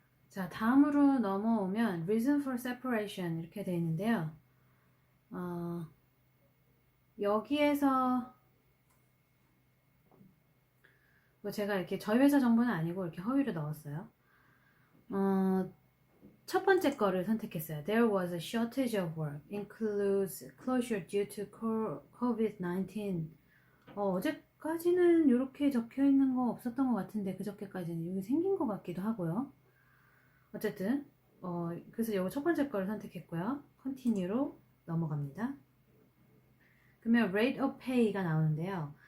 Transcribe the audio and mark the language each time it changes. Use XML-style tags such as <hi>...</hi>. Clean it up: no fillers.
<ko>자, 다음으로 넘어오면 reason for separation 이렇게 되어 있는데요. 여기에서 뭐 제가 이렇게 저희 회사 정보는 아니고 이렇게 허위로 넣었어요. 첫 번째 거를 선택했어요.</ko> <en>There was a shortage of work, includes closure due to COVID-19.</en> <ko>어제까지는 이렇게 적혀 있는 거 없었던 것 같은데 그저께까지는 여기 생긴 것 같기도 하고요. 어쨌든 그래서 이거 첫 번째 거를 선택했고요. Continue로 넘어갑니다. 그러면 rate of pay가 나오는데요.</ko>